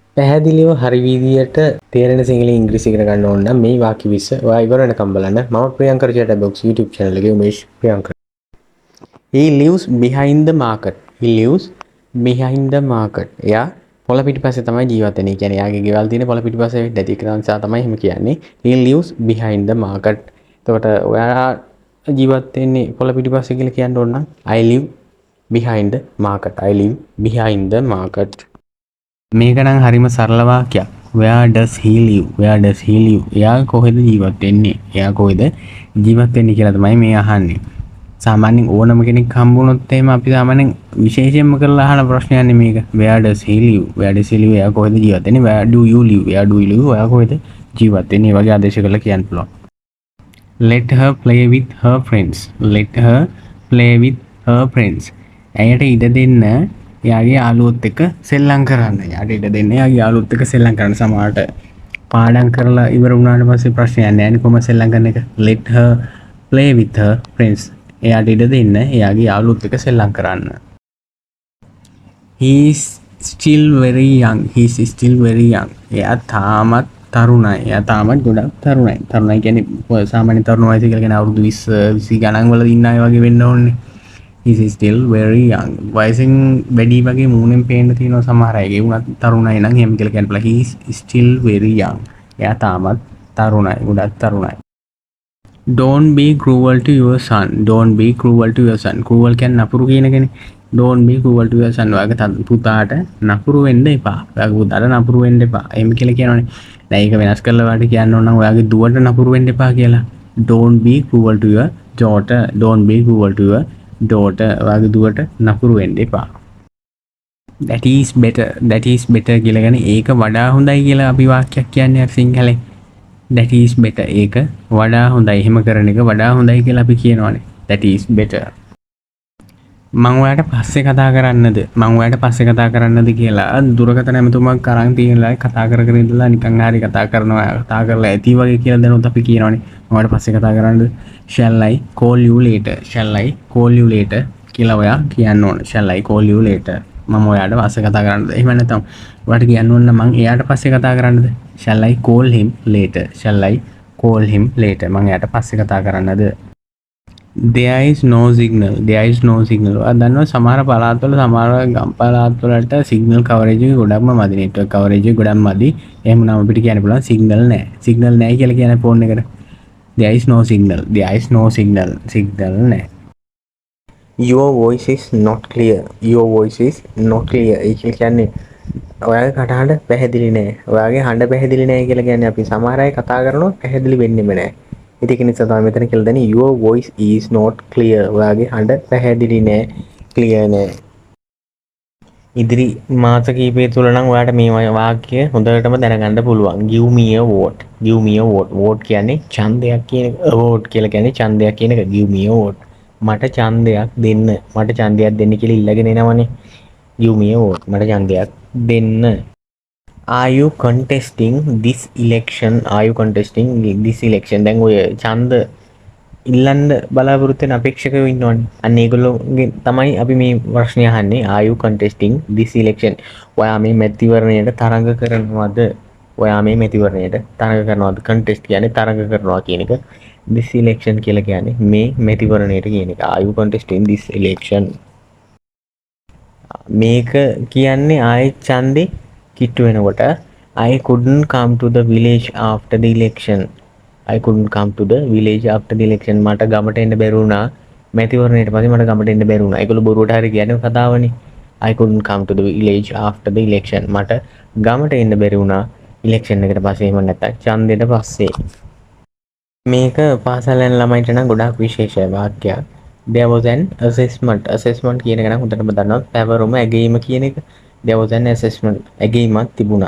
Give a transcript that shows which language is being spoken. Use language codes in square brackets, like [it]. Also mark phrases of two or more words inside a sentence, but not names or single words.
[si] පැහැදිලිව හරි විදියට තේරෙන සිංහල ඉංග්‍රීසි ඉගෙන ගන්න ඕන නම් මේ වාක්‍ය 20 ඔයා ඉවර වෙනකම් බලන්න. මම ප්‍රියංකර chat box YouTube channel එකේ උමේෂ් ප්‍රියංකර. [en] He lives behind the market. He lives behind the market. [si] එයා පොළ පිටිපස්සේ තමයි ජීවත් වෙන්නේ. කියන්නේ එයාගේ ගෙවල් තියෙන පොළ පිටිපස්සේ වෙද්දී ඒක නිසා තමයි එහෙම කියන්නේ. [en] He lives behind the market. [si] එතකොට ඔයා ජීවත් වෙන්නේ පොළ පිටිපස්සේ කියලා කියන්න ඕන නම් [en] I live behind the market. I live behind the market. [si] මේක නම් හරිම සරල වාක්‍යයක්. [en] Where does he live? Where does he live? [si] එයා කොහෙද ජීවත් වෙන්නේ? එයා කොහෙද ජීවත් වෙන්නේ කියලා තමයි මේ අහන්නේ. සාමාන්‍යයෙන් ඕනම කෙනෙක් හම්බුනොත් එහෙම අපි සාමාන්‍යයෙන් විශේෂයෙන්ම කරලා අහන ප්‍රශ්නයක්නේ මේක. [en] Where does he live? Where does he live? [si] එයා කොහෙද ජීවත් වෙන්නේ? [en] Where do you live? Where do you live? [si] ඔයා කොහෙද ජීවත් වෙන්නේ? වගේ ආදේශ කරලා කියන්න පුළුවන්. [en] Let her play with her friends. Let her play with her friends. [si] ඇයට ඉඩ දෙන්න එයාගේ යාළුවොත් එක්ක සෙල්ලම් කරන්න. එයාට ඉඩ දෙන්න එයාගේ යාළුවොත් එක්ක සෙල්ලම් කරන්න. සමහරට පාඩම් කරලා ඉවර වුණාට පස්සේ ප්‍රශ්නයක් නැහැ නේ කොහොමද සෙල්ලම් කරන එක. [en] Let her play with her friends. [si] එයාට ඉඩ දෙන්න එයාගේ යාළුවොත් එක්ක සෙල්ලම් කරන්න. [en] He is still very young. He is still very young. [si] එයා තාමත් තරුණයි. එයා තාමත් ගොඩක් තරුණයි. තරුණයි කියන්නේ සාමාන්‍ය තරුණ වයස කියලා කියන අවුරුදු 20 20 ගණන් වල ඉන්න අය වගේ වෙන්න ඕනේ. [en] He is still very young. [si] වයසින් වැඩි වගේ මූණෙන් පේන්න තියෙනවා සමහර අය. ඒ වුණත් තරුණයි නම් එහෙම කියලා කියන්න පුළුවන්. [en] He is still very young. [si] එයා තාමත් තරුණයි. ගොඩක් තරුණයි. [en] Don't be cruel to your son. Don't be cruel to your son. [si] Cruel කියන්නේ නපුරු කියන එකනේ. [en] Don't be cruel to your son. [si] ඔයාගේ පුතාට නපුරු වෙන්න එපා. ඔයාගේ පුතාට නපුරු වෙන්න එපා. එහෙම කියලා කියනවනේ. දැන් ඒක වෙනස් කරලා වාට කියන්න ඕන නම් ඔයාගේ දුවට නපුරු වෙන්න එපා කියලා. [en] Don't be cruel to your daughter. Don't be cruel to your daughter. [si] ඔයාගේ දුවට නපුරු වෙන්න එපා. [en] That is better. That is better [si] කියලා කියන්නේ ඒක වඩා හොඳයි කියලා අපි වාක්‍යයක් කියන්නේ අර සිංහලෙන්. [en] That is better. [si] ඒක වඩා හොඳයි. එහෙම කරන එක වඩා හොඳයි කියලා අපි කියනවානේ. That is better. මම ඔයාලට පස්සේ කතා කරන්නද? මම ඔයාලට පස්සේ කතා කරන්නද කියලා දුරකථන ඇමතුමක් අරන් තියෙනලා කතා කර කර ඉඳලා නිකන් හරි කතා කරනවා. කතා කරලා ඇති වගේ කියලා දැනුත් අපි කියනවානේ. මම ඔයාලට පස්සේ කතා කරන්නද? [en] Shall I call you later? Shall I call you later? [si] කියලා ඔයා කියන්න ඕන. [en] Shall I call you later? [si] මම ඔයාලට පස්සේ කතා කරන්නද? එහෙම නැත්නම් ඔයාලට කියන්න ඕන නම් මම එයාට පස්සේ කතා කරන්නද? [en] Shall I call him later? Shall I call him later? [si] මම එයාට පස්සේ කතා කරන්නද? [en] There is no signal. There is no signal. [si] දන්නවා සමහර පළාත්වල සමහර ගම් පළාත්වලට [en] signal coverage [si] එක ගොඩක්ම මදි. [en] network coverage [si] එක ගොඩක් මදි. එහෙම නම් අපිට කියන්න පුළුවන් signal නැහැ. signal නැහැ කියලා කියන්නේ ෆෝන් එකට. [en] There is no signal. There is no signal. [si] signal නැහැ. [en] Your voice is not clear. Your voice is not clear. [si] ඒ කියන්නේ ඔයාගේ කටහඬ පැහැදිලි නැහැ. ඔයාගේ හඬ පැහැදිලි නැහැ කියලා කියන්නේ අපි සමහර අය කතා කරනවා පැහැදිලි වෙන්නෙම නැහැ. ඉතින් ඒක නිසා තමයි මෙතන කියලා දෙන්නේ [en] your voice is not clear. [si] ඔයාගේ හඬ පැහැදිලි නැහැ. clear නැහැ. ඉදිරි මාස කිහිපය තුල නම් ඔයාලට මේ වාක්‍ය හොඳටම දැනගන්න පුළුවන්. [en] give me a vote. give me a vote. [si] vote කියන්නේ ඡන්දයක් කියන එක. vote කියලා කියන්නේ ඡන්දයක් කියන එක. [en] give me a vote. [si] මට ඡන්දයක් දෙන්න. මට ඡන්දයක් දෙන්න කියලා ඉල්ලගෙන එනවනේ. [en] give me a vote. [si] මට ඡන්දයක් දෙන්න. [en] Are you contesting this election? Are you contesting this election? [si] දැන් ඔය ඡන්ද ඉල්ලන්න බලාපොරොත්තු වෙන අපේක්ෂකයෝ ඉන්නවනේ. අන්න ඒගොල්ලෝගෙන් තමයි අපි මේ ප්‍රශ්නේ අහන්නේ. [en] Are you contesting this election? [si] ඔයා මේ මැතිවරණයට තරඟ කරනවද? ඔයා මේ මැතිවරණයට තරඟ කරනවද? contest කියන්නේ තරඟ කරනවා කියන එක. [en] this election [si] කියලා කියන්නේ මේ මැතිවරණයට කියන එක. [en] Are you contesting this election? [si] මේක කියන්නේ ආයෙත් ඡන්දේ කිට්ටු වෙනකොට [en] I couldn't come to the village after the election. I couldn't come to the village after the election. [si] මට ගමට එන්න බැරි වුණා. මැතිවරණයට පස්සේ මට ගමට එන්න බැරි වුණා. ඒගොල්ලෝ බොරුවට හරි කියන්නේ කතාවනේ. I couldn't come to the village after the election. මට ගමට එන්න බැරි වුණා ඉලෙක්ෂන් එකට පස්සේ. එහෙම නැත්නම් ඡන්දෙට පස්සේ. මේක පාසල් යන ළමයින්ට නම් ගොඩාක් විශේෂ වාක්‍යයක්. [en] There was an assessment. [si] assessment කියන එක නම් හොඳටම දන්නවා. පැවරුම ඇගීම කියන එක. [en] There was an assessment. [si] ඇගීමක් තිබුණා.